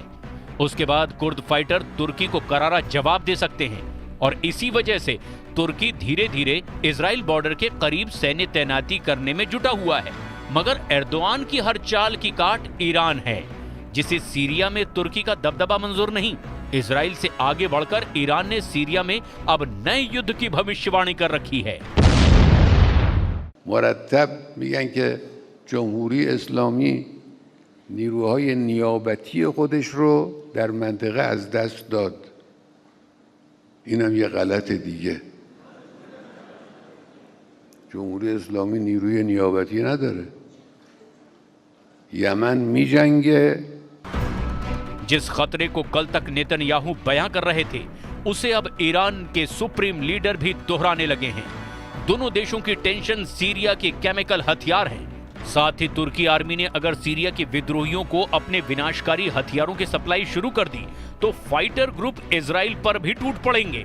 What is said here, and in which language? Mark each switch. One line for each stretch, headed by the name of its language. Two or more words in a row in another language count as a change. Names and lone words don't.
Hindi: उसके बाद कुर्द फाइटर तुर्की को करारा जवाब दे सकते हैं और इसी वजह से तुर्की धीरे धीरे इजराइल बॉर्डर के करीब सैन्य तैनाती करने में जुटा हुआ है। मगर एर्दोआन की हर चाल की काट ईरान है, जिसे सीरिया में तुर्की का दबदबा मंजूर नहीं। इजराइल से आगे बढ़कर ईरान ने सीरिया में अब नए युद्ध की भविष्यवाणी कर रखी है।
Persian: مرتب میگن که جمهوری اسلامی نیروهای نیابتی خودش رو در منطقه از دست داد. اینم یه غلط دیگه. جمهوری اسلامی نیروی نیابتی نداره. یمن میجنگه.
Hindi: जिस खतरे को कल तक नेतन्याहू बयां कर रहे थे, उसे अब ईरान के सुप्रीम लीडर भी दोहराने लगे हैं। दोनों देशों की टेंशन सीरिया के केमिकल हथियार हैं। साथ ही तुर्की आर्मी ने अगर सीरिया के विद्रोहियों को अपने विनाशकारी हथियारों की सप्लाई शुरू कर दी तो
English: fighter group
Hindi: इजराइल पर भी टूट पड़ेंगे।